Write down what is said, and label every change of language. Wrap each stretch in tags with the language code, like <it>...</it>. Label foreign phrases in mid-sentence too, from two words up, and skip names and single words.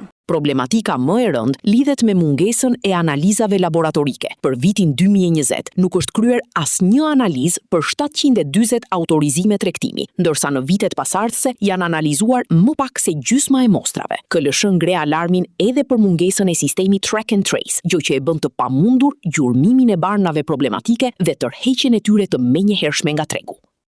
<sq>Problematika më e rëndë lidhet me mungesën e analizave laboratorike. Për vitin 2020 nuk është kryer asnjë analizë për 740 autorizime tregtimi, ndërsa në vitet pasardhëse janë analizuar më pak se gjysma e mostrave. KLSH ngre alarmin edhe për mungesën e sistemit</sq> <en>track and trace,</en> <sq>gjë që e bën të pamundur gjurmimin e barnave problematike dhe tërheqjen e tyre të menjëhershme nga tregu.</sq>